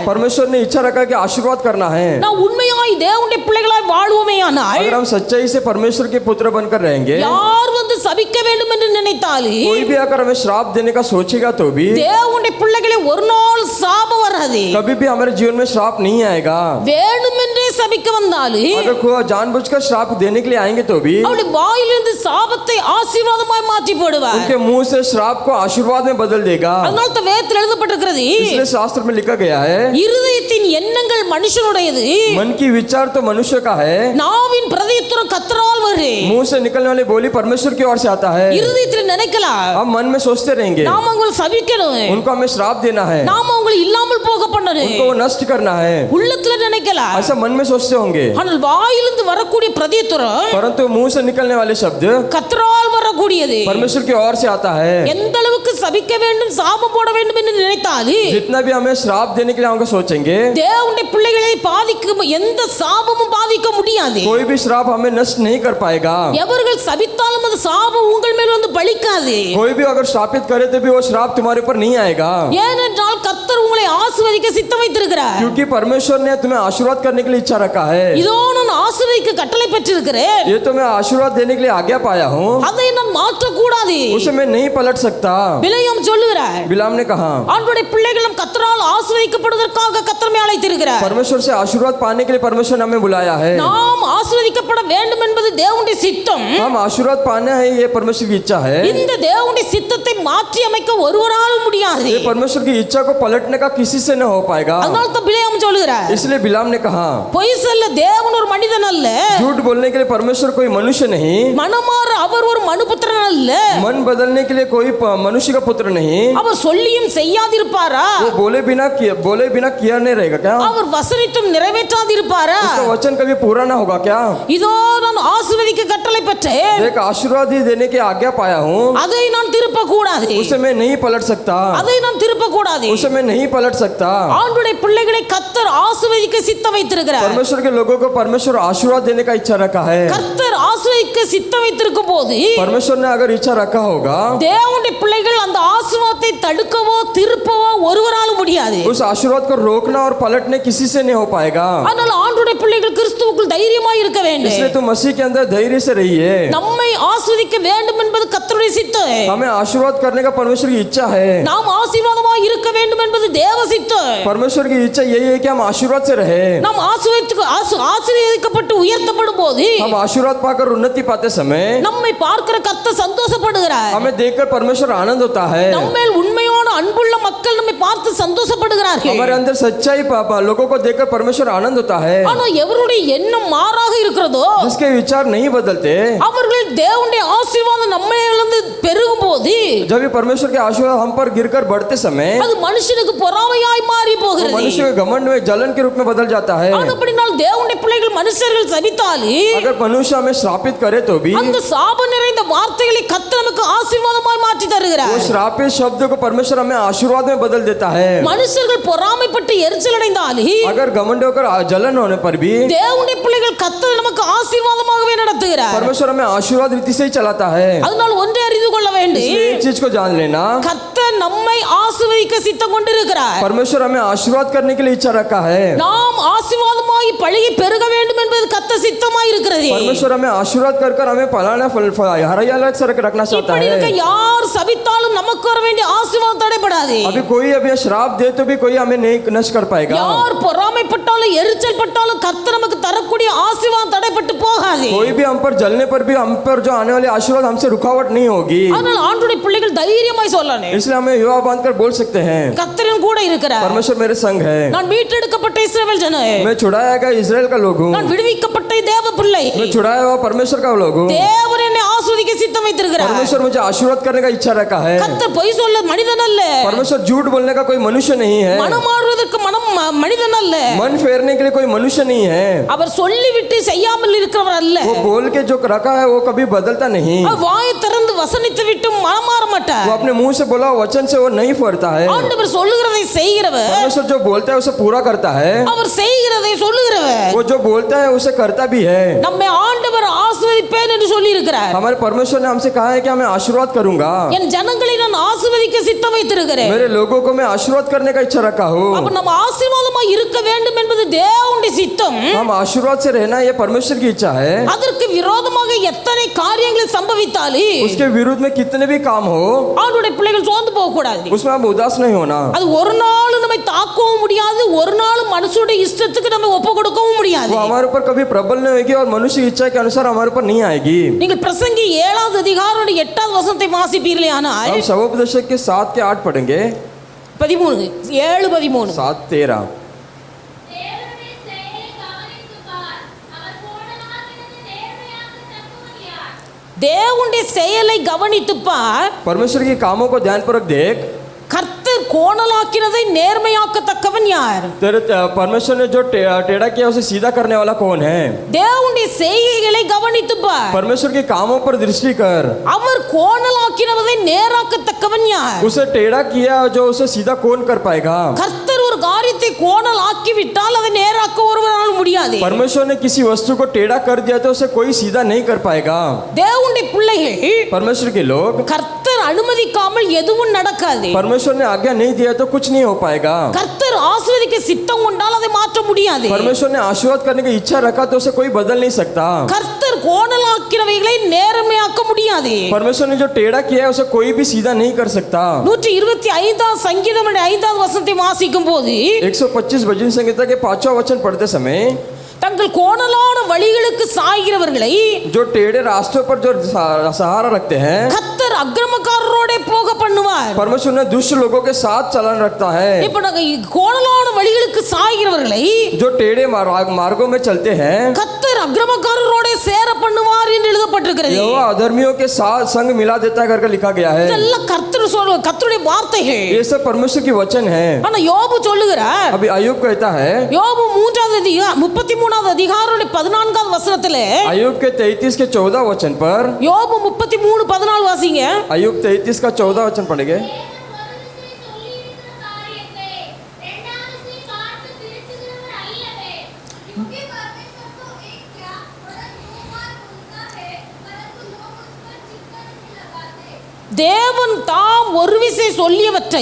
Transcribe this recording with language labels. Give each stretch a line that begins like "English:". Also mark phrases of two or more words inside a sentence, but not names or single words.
Hindi: परमेश्वर ने इच्छा रखा कि आशीर्वाद करना है।
Tamil: நான் உண்மையாய் தேவனுடைய பிள்ளைகளாய் வாழ்வோமேயானால்
Hindi: अगर हम सच्चाई से परमेश्वर के पुत्र बनकर रहेंगे,
Tamil: யார் வந்து சபிக்க வேண்டும் என்று நினைத்தாலே
Hindi: कोई भी अगर हमें श्राप देने का सोचेगा तो भी
Tamil: தேவனுடைய பிள்ளைகளை ஒரு நாள் சாபம் வராது.
Hindi: कभी भी हमारे जीवन में श्राप नहीं आएगा।
Tamil: வேணுமென்றே சபிக்க வந்தாலே
Hindi: अगर कोई जानबूझकर श्राप देने के लिए आएंगे तो भी
Tamil: அவருடைய வாயிலிருந்து சாபத்தை ஆசீர்வாதமாய் மாற்றி போடுவார்.
Hindi: उनके मुंह से श्राप को आशीर्वाद में बदल देगा।
Tamil: அதனால தான் வேதத்தில் எழுதப்பட்டிருக்கிறது,
Hindi: इसलिए शास्त्र में लिखा गया है
Tamil: இருதயத்தின் எண்ணங்கள் மனுஷனுடையது,
Hindi: मन की विचार तो मनुष्य का है,
Tamil: நாவின் பிரதியுத்தரம் கர்த்தரால் வரும்.
Hindi: मुंह से निकलने वाली बोली परमेश्वर की ओर से आता है।
Tamil: இருதயத்தில் நினைக்கலாம்,
Hindi: हम मन में सोचते रहेंगे
Tamil: நாம அவங்களை சபிக்கணும்,
Hindi: उनको हमें श्राप देना है,
Tamil: நாம அவங்களை இல்லாமல் போக பண்ணணும்,
Hindi: उनको वो नष्ट करना है,
Tamil: உள்ளத்துல நினைக்கலாம்.
Hindi: ऐसा मन में सोचते होंगे।
Tamil: ஆனால் வாயிலிருந்து வரக்கூடிய பிரதியுத்தரம்
Hindi: परंतु मुंह से निकलने वाले शब्द
Tamil: கர்த்தரால் வரக்கூடியது.
Hindi: परमेश्वर की ओर से आता है।
Tamil: எந்த அளவுக்கு சபிக்க வேண்டும் சாபம் போட வேண்டும் என்று நினைத்தாலே
Hindi: जितना भी हमें श्राप देने के लिए हम सोचेंगे,
Tamil: தேவனுடைய பிள்ளைகளை பாதிக்கும் எந்த சாபமும் பாதிக்க முடியாது.
Hindi: कोई भी श्राप हमें नष्ट नहीं कर पाएगा।
Tamil: எவர்கள் சபித்தாலும் அந்த சாபம் உங்கள் மேல் வந்து பலிக்காது.
Hindi: कोई भी अगर श्रापित करे तो भी वो श्राप तुम्हारे ऊपर नहीं आएगा,
Tamil: ஏனென்றால் கர்த்தர் உங்களை ஆசீர்வதிக்க சித்தம் வைத்திருக்கிறார்.
Hindi: क्योंकि परमेश्वर ने तुम्हें आशीर्वाद करने के लिए इच्छा रखा है।
Tamil: இதோ நான் ஆசீர்வதிக்க கட்டளை பெற்றிருக்கிறேன்,
Hindi: ये तो मैं आशीर्वाद देने के लिए आज्ञा पाया हूँ,
Tamil: அதை நான் மாற்றக்கூடாது.
Hindi: उसे मैं नहीं पलट सकता।
Tamil: பிலேயாம் சொல்லுகிறார்,
Hindi: बिलाम ने कहा
Tamil: ஆண்டவருடைய பிள்ளைகளும் கர்த்தரால் ஆசீர்வதிக்கப்படுவதற்காக கர்த்தர் மேல் அழைத்திருக்கிறார்.
Hindi: परमेश्वर से आशीर्वाद पाने के लिए परमेश्वर ने हमें बुलाया है।
Tamil: நாம் ஆசீர்வதிக்கப்பட வேண்டும் என்பது தேவனுடைய சித்தம்.
Hindi: हम आशीर्वाद पाना है, ये परमेश्वर की इच्छा है।
Tamil: இந்த தேவனுடைய சித்தத்தை மாற்றி அமைக்க ஒருவராலும் முடியாது.
Hindi: ये परमेश्वर की इच्छा को पलटने का किसी से न हो पाएगा।
Tamil: அதனால தான் பிலேயாம் சொல்லுகிறார்,
Hindi: इसलिए बिलाम ने कहा
Tamil: பொய் சொல்ல தேவன் ஒரு மனிதன் அல்ல,
Hindi: झूठ बोलने के लिए परमेश्वर कोई मनुष्य नहीं,
Tamil: மனமாற அவர் ஒரு மனுபுத்திரன் அல்ல,
Hindi: मन बदलने के लिए कोई मनुष्य का पुत्र नहीं।
Tamil: அவர் சொல்லியும் செய்யாதிருப்பாரா,
Hindi: वो बोले बिना किया नहीं रहेगा क्या?
Tamil: அவர் வசனித்தும் நிறைவேற்றாதிருப்பாரா?
Hindi: उसका वचन कभी पूरा ना होगा क्या?
Tamil: இதோ நான் ஆசீர்வதிக்க கட்டளை பெற்றேன்,
Hindi: एक आशीर्वाद ही देने की आज्ञा पाया हूँ,
Tamil: அதை நான் திருப்ப கூடாது,
Hindi: उसे मैं नहीं पलट सकता,
Tamil: அதை நான் திருப்ப கூடாது.
Hindi: उसे मैं नहीं पलट सकता।
Tamil: ஆண்டவருடைய பிள்ளைகளை கர்த்தர் ஆசீர்வதிக்க சித்தம் வைத்திருக்கிறார்.
Hindi: परमेश्वर के लोगों को परमेश्वर आशीर्वाद देने का इच्छा रखा है।
Tamil: கர்த்தர் ஆசீர்வதிக்க சித்தம் வைத்திருக்கும் போது
Hindi: परमेश्वर ने अगर इच्छा रखा होगा,
Tamil: தேவனுடைய பிள்ளைகள் அந்த ஆசீர்வாதத்தை தடுக்கவோ திருப்பவோ ஒருவராலும் முடியாது.
Hindi: उस आशीर्वाद को रोकना और पलटने किसी से नहीं हो पाएगा।
Tamil: ஆனால் ஆண்டவருடைய பிள்ளைகள் கிறிஸ்துவுக்குள் தைரியமாய் இருக்க வேண்டும்.
Hindi: इसलिए तुम मसीह के अंदर धैर्य से रहिए।
Tamil: நம்மை ஆசீர்வதிக்க வேண்டும் என்பது கர்த்தருடைய சித்தம்.
Hindi: हमें आशीर्वाद करने का परमेश्वर की इच्छा है।
Tamil: நாம் ஆசீர்வாதமாய் இருக்க வேண்டும் என்பது தேவ சித்தம்.
Hindi: परमेश्वर की इच्छा यही है कि हम आशीर्वाद से रहे।
Tamil: நாம் ஆசீர்வதிக்கப்பட்டு உயர்த்தப்படும் போது
Hindi: हम आशीर्वाद पाकर उन्नति पाते समय
Tamil: நம்மை பார்க்கிற கர்த்தர் சந்தோஷப்படுகிறார்.
Hindi: हमें देखकर परमेश्वर आनंद होता है।
Tamil: நம்மேல் உண்மையான அன்புள்ள மக்கள் நம்மை பார்த்து சந்தோஷப்படுகிறார்கள்.
Hindi: हमारे अंदर सच्चाई लोगों को देखकर परमेश्वर आनंद होता है।
Tamil: ஆனால் எவருடைய எண்ணம் மாறாக இருக்கிறதோ
Hindi: जिसके विचार नहीं बदलते,
Tamil: அவர்கள் தேவனுடைய ஆசீர்வாதம் நம்மையிலிருந்து பெருகும் போது
Hindi: जब भी परमेश्वर के आशीर्वाद हम पर गिरकर बढ़ते समय
Tamil: அது மனுஷனுக்கு பொறாமையாய் மாறி போகிறது.
Hindi: मनुष्य के घमंड में जलन के रूप में बदल जाता है।
Tamil: அப்படினால் தேவனுடைய பிள்ளைகள் மனுஷர்கள் சபித்தாலே
Hindi: अगर मनुष्य हमें श्रापित करे तो भी
Tamil: அந்த சாப நிறைந்த வார்த்தைகளை கர்த்தர் நமக்கு ஆசீர்வாதமாய் மாற்றி
Hindi: वो
Tamil: தருகிறார்.
Hindi: श्रापित शब्द को परमेश्वर हमें आशीर्वाद में बदल देता है।
Tamil: மனுஷர்கள் பொறாமைப்பட்டு எரிச்சல் அடைந்தாலே
Hindi: अगर घमंड होकर जलन होने पर भी
Tamil: தேவனுடைய பிள்ளைகள் கர்த்தர் நமக்கு ஆசீர்வாதமாகவே நடத்துகிறார்.
Hindi: परमेश्वर हमें आशीर्वाद रीति से ही चलाता है।
Tamil: அதனால் ஒன்றை அறிந்து கொள்ள வேண்டும்,
Hindi: इसलिए एक चीज को जान लेना,
Tamil: கர்த்தர் நம்மை ஆசீர்வதிக்க சித்தம் கொண்டிருக்கிறார்.
Hindi: परमेश्वर हमें आशीर्वाद करने के लिए इच्छा रखा है.
Tamil: நாம் ஆசீர்வாதமாய் பழகி பெருக வேண்டும் என்பது கர்த்தர் சித்தமாய் இருக்கிறது.
Hindi: परमेश्वर हमें आशीर्वाद कर कर हमें फलाना हरियाला सर रखना चाहता
Tamil: இப்படி இருக்க
Hindi: है.
Tamil: யார் சபித்தாலும் நமக்கு வர வேண்டிய ஆசீர்வாதம் தடைபடாது.
Hindi: अभी कोई अभी श्राप दे तो भी कोई हमें नहीं नष्ट कर पाएगा.
Tamil: யார் பொறாமைப்பட்டாலும் எரிச்சல் பட்டாலும் கர்த்தர் நமக்கு தரக்கூடிய ஆசீர்வாதம் தடைபட்டு போகாது.
Hindi: कोई भी हम पर जलने पर भी हम पर जो आने वाले आशीर्वाद हमसे रुकावट नहीं होगी.
Tamil: அதனால ஆண்டவருடைய பிள்ளைகள் தைரியமாய் சொல்லணும்.
Hindi: इसलिए हमें युवा बांध कर बोल सकते हैं,
Tamil: கர்த்தரின் கூட இருக்கிறார்.
Hindi: परमेश्वर मेरे संग है.
Tamil: நான் மீட்டெடுக்கப்பட்ட இஸ்ரவேல் ஜனம்.
Hindi: मैं छुड़ाया गया इजराइल का लोग हूँ.
Tamil: நான் விடுவிக்கப்பட்ட தேவ பிள்ளை.
Hindi: मैं छुड़ाया हुआ परमेश्वर का लोग हूँ.
Tamil: தேவன் என்னை ஆசீர்வதிக்க சித்தம் வைத்திருக்கிறார்.
Hindi: परमेश्वर मुझे आशीर्वाद करने का इच्छा रखा है.
Tamil: கர்த்தர் பொய் சொல்ல மனிதன் அல்ல.
Hindi: परमेश्वर झूठ बोलने का कोई मनुष्य नहीं है.
Tamil: மனமாறுவதற்கு மனிதன் அல்ல.
Hindi: मन फेरने के लिए कोई मनुष्य नहीं है.
Tamil: அவர் சொல்லிவிட்டு செய்யாமல் இருக்கிறவர் அல்ல.
Hindi: वो बोल के जो रखा है वो कभी बदलता नहीं.
Tamil: அவர் வாயை திறந்து வசனித்து விட்டு மனமாற மாட்டார்.
Hindi: वो अपने मुंह से बोला वचन से वो नहीं फरता है.
Tamil: ஆண்டவர் சொல்லுகிறதை செய்கிறவர்.
Hindi: परमेश्वर जो बोलता है उसे पूरा करता है.
Tamil: அவர் செய்கிறதை சொல்லுகிறவர்.
Hindi: वो जो बोलता है उसे करता भी है.
Tamil: நம்மை ஆண்டவர் ஆசீர்வதிப்பேன் என்று சொல்லி இருக்கிறார்.
Hindi: हमारे परमेश्वर ने हमसे कहा है कि मैं आशीर्वाद करूंगा.
Tamil: என் ஜனங்களை நான் ஆசீர்வதிக்க சித்தம் வைத்திருக்கிறேன்.
Hindi: मेरे लोगों को मैं आशीर्वाद करने का इच्छा रखा हूँ.
Tamil: அப்ப நம்ம ஆசீர்வாதமாய் இருக்க வேண்டும் என்பது தேவனுடைய சித்தம்.
Hindi: हम आशीर्वाद से रहना ये परमेश्वर की इच्छा है.
Tamil: அதற்கு விரோதமாக எத்தனை காரியங்கள் சம்பவித்தாலும்
Hindi: उसके विरुद्ध में कितने भी काम हो
Tamil: ஆண்டவருடைய பிள்ளைகள் சோர்ந்து போக கூடாது.
Hindi: उसमें हम उदास नहीं होना.
Tamil: அது ஒரு நாள் நம்மை தாக்கவும் முடியாது, ஒரு நாள் மனுஷனுடைய இஷ்டத்துக்கு நம்ம ஒப்பு கொடுக்கவும் முடியாது.
Hindi: वो हमारे ऊपर कभी प्रबल नहीं होगी और मनुष्य की इच्छा के अनुसार हमारे ऊपर नहीं आएगी.
Tamil: நீங்கள் பிரசங்கி 7வது அதிகாரம் 8வது வசனத்தை வாசிப்பீர்களே ஆனால்
Hindi: हम शवोपदेशक के 7 के 8 पढ़ेंगे. 13 7:13 7:13.
Tamil: தேவனுடைய செயலை கவனித்துப் பார்.
Hindi: परमेश्वर के कामों को ध्यानपूर्वक देख.
Tamil: கர்த்தர் கோணலாக்கினதை நேர்மையாக்கத்தக்கவன் யார்?
Hindi: तेरे परमेश्वर ने जो टेढ़ा किया उसे सीधा करने वाला कौन है?
Tamil: தேவனுடைய செய்கைகளை கவனித்துப் பார்.
Hindi: परमेश्वर के कामों पर दृष्टि कर.
Tamil: அவர் கோணலாக்கினதை நேராக்கத்தக்கவன் யார்?
Hindi: उसे टेढ़ा किया जो उसे सीधा कौन कर पाएगा?
Tamil: கர்த்தர் ஒரு காரியத்தை கோணலாக்கி விட்டால் அதை நேராக்க ஒருவரால் முடியாது.
Hindi: परमेश्वर ने किसी वस्तु को टेढ़ा कर दिया तो उसे कोई सीधा नहीं कर पाएगा.
Tamil: தேவனுடைய பிள்ளைகள்
Hindi: परमेश्वर के लोग
Tamil: கர்த்தர் அனுமதிக்காமல் எதுவும் நடக்காது.
Hindi: परमेश्वर ने आज्ञा नहीं दिया तो कुछ नहीं हो पाएगा.
Tamil: கர்த்தர் ஆசீர்வதிக்க சித்தம் கொண்டால் அதை மாற்ற முடியாது.
Hindi: परमेश्वर ने आशीर्वाद करने की इच्छा रखा तो उसे कोई बदल नहीं सकता.
Tamil: கர்த்தர் கோணலாக்கினவைகளை நேர்மையாக்க முடியாது.
Hindi: परमेश्वर ने जो टेढ़ा किया है उसे कोई भी सीधा नहीं कर सकता.
Tamil: 125வது சங்கீதம் 5வது வசனத்தை வாசிக்கும் போது
Hindi: 125 भजन संहिता के 5वां वचन पढ़ते समय
Tamil: தங்கள் கோணலான வழிகளுக்கு சாய்கிறவர்களை
Hindi: जो टेढ़े रास्तों पर जो सहारा रखते हैं
Tamil: கர்த்தர் அக்கிரமக்காரரோட போக பண்ணுவார்.
Hindi: परमेश्वर ने दुष्ट लोगों के साथ चलन रखता है.
Tamil: இப்ப நாங்க கோணலான வழிகளுக்கு சாய்கிறவர்களை
Hindi: जो टेढ़े मार्गों में चलते हैं
Tamil: கர்த்தர் அக்கிரமக்காரரோட சேர பண்ணுவார் என்று எழுதப்பட்டிருக்கிறது.
Hindi: यहोवा अधर्मियों के साथ संग मिला देता है करके लिखा गया है.
Tamil: இதெல்லாம் கர்த்தருடைய வார்த்தைகள்.
Hindi: ये सब परमेश्वर की वचन है.
Tamil: ஆனா யோபு சொல்லுகிறார்.
Hindi: अभी अय्यूब कहता है
Tamil: யோபு 3வது அதிகாரம் 33வது அதிகாரம் 14வது வசனத்திலே
Hindi: अय्यूब के 33 के 14 वचन पर
Tamil: யோபு 33:14 வாசிங்க.
Hindi: अय्यूब 33 का 14 वचन पढ़ेंगे.
Tamil: தேவன் தாம் ஒரு விசை சொல்லியவற்றை